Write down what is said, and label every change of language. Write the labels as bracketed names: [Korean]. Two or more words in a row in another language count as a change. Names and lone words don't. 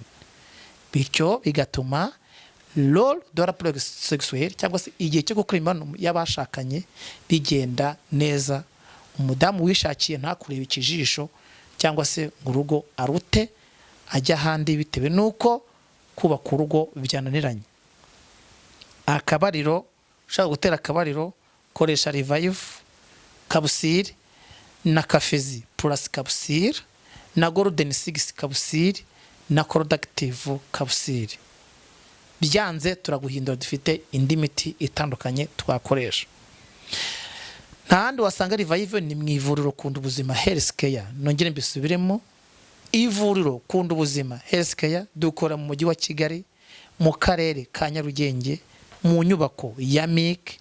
[Kinyarwanda] Bityo bigatuma [French] role de la prosexuelle [Kinyarwanda] cyangwa se igihe cyo gukora imibonano y'abashakanye bigenda neza. Umudamu wishakiye ntakureba ikijisho cyangwa se ngo urugo arute ajya handi bitewe nuko kubaka urugo byananiranye. Akabariro, ushaka gutera akabariro, koresha Revive Capsule na Kafezi Plus Capsule na Golden 6 Capsule na Corodactive Capsule. Byanze turaguhindura, dufite indi miti itandukanye twakoresha. Ntahandi wasanga Revive ni mu ivuriro Kunda Ubuzima Health Care. Nongere mbisubiremo: ivuriro Kunda Ubuzima Health Care dukora mu mujyi wa Kigali, mu karere ka Nyarugenge, mu nyubako ya MIC.